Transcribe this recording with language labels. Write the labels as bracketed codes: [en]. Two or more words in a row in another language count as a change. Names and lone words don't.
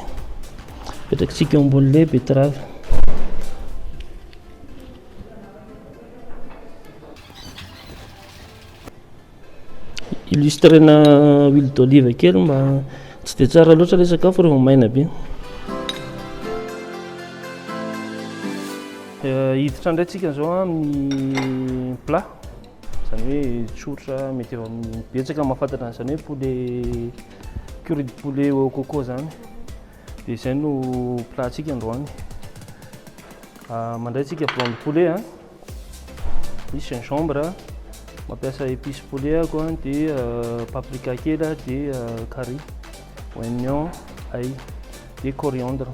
[mg] Apetrakatsika eo ambonin'le betterave. Illustrena [fr] huile d'olive [mg] kely mba tsy dia tsara loatra ilay sakafo rehefa maina be. Hiditra indray tsika zao amin'ny plat. Zany hoe tsotra mety eo amin'ny betsaka mahafantatra an'izany hoe [fr] poulet curry de poulet au coco [mg] zany. Dia izay no platsika androany. Mandray tsika [fr] blanc de poulet, [mg] misy gingembre, mampiasa [fr] épice poulet [mg] ako dia paprika kely dia curry, oignon, ail dia coriandre.